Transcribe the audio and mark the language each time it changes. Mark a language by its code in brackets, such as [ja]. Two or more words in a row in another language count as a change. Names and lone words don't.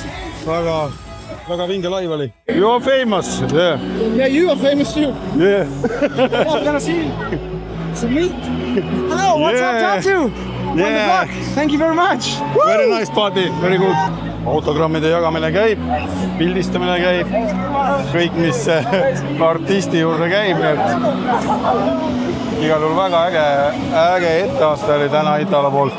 [et] Väga vinge laiv oli. [en] You are famous. Yeah. Yeah, you are famous too. Yeah. I'm gonna see you. Some meat. Hello, what's up, tattoo? Yeah. Thank you very much. Very nice party, very good. [et] Autogrammide jagamine käib, pildistamine käib, kõik, mis artisti juurde käib. Igal juhul väga äge etteaasta oli täna Italo poolt.